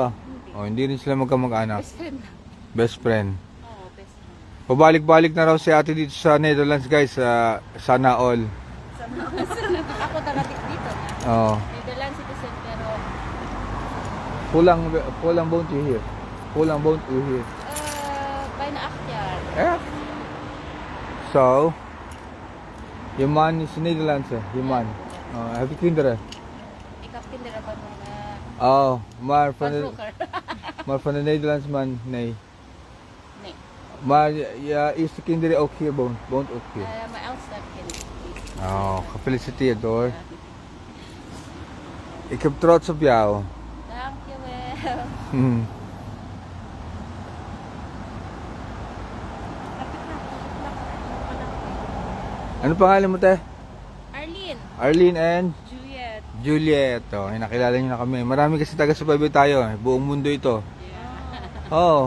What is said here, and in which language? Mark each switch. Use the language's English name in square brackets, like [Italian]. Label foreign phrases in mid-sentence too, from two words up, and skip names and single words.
[Filipino] Oh, hindi rin sila magkamag-anak. [English] Best friend. Best friend. Oo, best friend. [Filipino] Pabalik-balik na raw si ate dito sa Netherlands guys. Sana all. Ako taga-tik dito na. Oh. [English] Netherlands citizen pero Pulang bone to here. Pulang bone to here. [Dutch] bijna 8 jaar. Eh? So, je man is Nederlands, je man. Heb je kinderen? Ik heb kinderen van Oh, maar van van de, vroeger. maar van de Nederlands man, nee. Nee. Maar je eerste kinderen ook hier woont ook hier. Mijn oudste heb kinderen. Oh, gefeliciteerd hoor. Ik heb trots op jou. Dankjewel. [Filipino] Hmm. Ano pangalan mo te? Arlene. Arlene and Juliet. Juliet. Oh, nakilala niyo na kami. Marami kasi taga-subaybay tayo. Buong mundo ito. Oo.